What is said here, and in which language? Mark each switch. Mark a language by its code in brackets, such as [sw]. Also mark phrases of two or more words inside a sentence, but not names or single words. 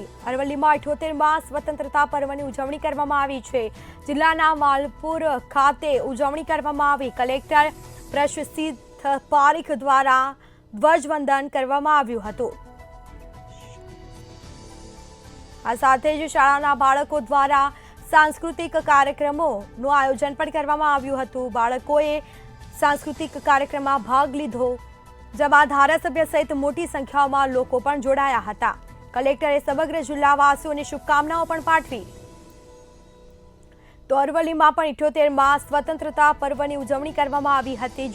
[gu] અરવલ્લીમાં 78માં સ્વતંત્રતા પર્વની ઉજવણી કરવામાં આવી છે। જિલ્લાના માલપુર ખાતે ઉજવણી કરવામાં આવી। કલેક્ટર પ્રશસ્તિત પારીખ દ્વારા ધ્વજવંદન કરવામાં આવ્યું હતું। આ સાથે જ શાળાના બાળકો દ્વારા સાંસ્કૃતિક કાર્યક્રમો આયોજન પણ કરવામાં આવ્યું હતું। બાળકોએ સાંસ્કૃતિક કાર્યક્રમમાં ભાગ લીધો, જેમાં ધારાસભ્ય સહિત મોટી સંખ્યામાં લોકો પણ જોડાયા હતા। કલેક્ટરે સમગ્ર જિલ્લાવાસીઓને શુભકામનાઓ પણ પાઠવી। તો અરવલ્લીમાં પણ 78માં સ્વતંત્રતા પર્વની ઉજવણી કરવામાં આવી હતી।